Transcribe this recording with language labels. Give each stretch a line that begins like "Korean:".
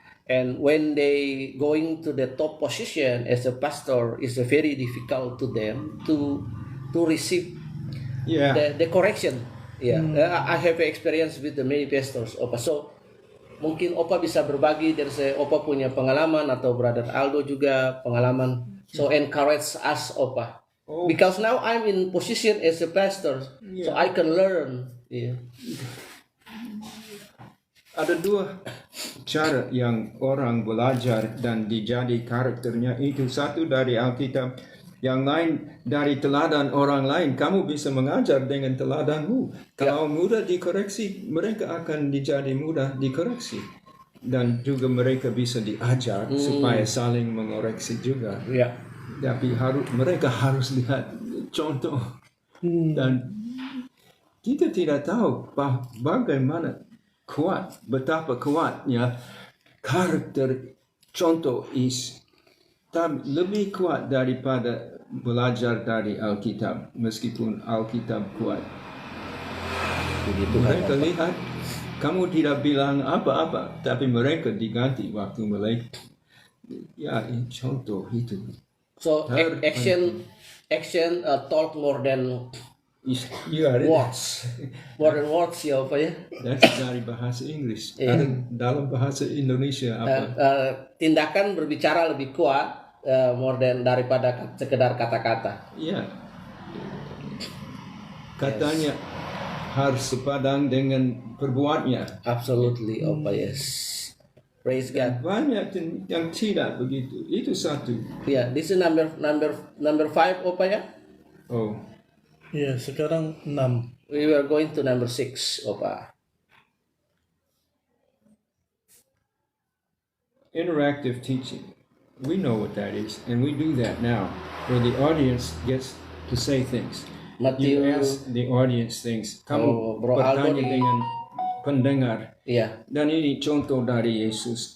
English: And when they going to the top position as a pastor, it's very difficult to them to receive Yeah. the correction. I have experience with the many pastors, Opa.
Indonesian: So mungkin Opa bisa berbagi dari saya. Opa punya pengalaman atau Brother Aldo juga pengalaman.
English: So encourage us, Opa. Because now I'm in position as a pastor, so I can learn.
Indonesian: Ada dua cara yang orang belajar dan dijadi karakternya itu. Satu dari Alkitab, yang lain dari teladan orang lain. Kamu bisa mengajar dengan teladanmu. Kalau mudah dikoreksi, mereka akan dijadi mudah dikoreksi. Dan juga mereka bisa diajar supaya saling mengoreksi juga. Tapi mereka harus lihat contoh. Dan kita tidak tahu bagaimana betapa kuatnya karakter contoh tapi lebih kuat daripada belajar dari Alkitab, meskipun Alkitab kuat. Mereka lihat kamu tidak bilang apa-apa, tapi mereka diganti waktu mereka. Contoh itu.
English: So action talk more than words. More than words ya Pak ya. That's
Indonesian: dari bahasa Inggris. Dalam bahasa Indonesia apa? Tindakan berbicara lebih kuat
English: more than
Indonesian: daripada sekedar kata-kata. Katanya harus sepadan dengan perbuatannya.
English: Absolutely, Opa, yes. Praise God.
Indonesian: Banyak yang tidak begitu. Itu satu.
English: This is number 5, Opa ya.
Indonesian: Sekarang 6.
English: We were going to number 6, Opa. Interactive teaching. We know what that is, and we do that now, where the audience gets to say things. You ask the audience things.
Indonesian: Kamu bertanya dengan pendengar. Dan ini contoh dari Yesus.